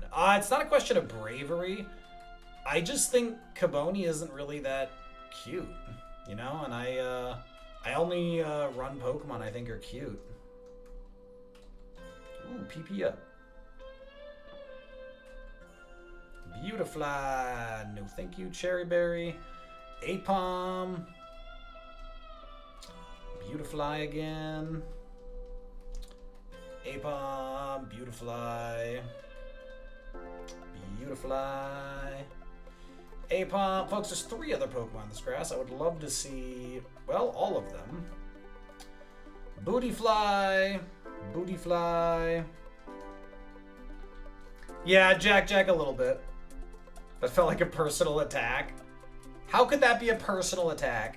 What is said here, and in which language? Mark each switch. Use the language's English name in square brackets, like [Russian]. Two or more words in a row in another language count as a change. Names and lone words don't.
[English] It's not a question of bravery. I just think Caboni isn't really that cute, you know? And I only run Pokemon I think are cute. Ooh, PP up. Beautifly. No thank you, Cherry Berry. Apom. Beautifly again. Apom, Beautifly. Beautifly. Apom. Folks, there's 3 other Pokemon in this grass. I would love to see, well, all of them. Bootyfly. Bootyfly. Yeah, Jack a little bit. That felt like a personal attack. How could that be a personal attack?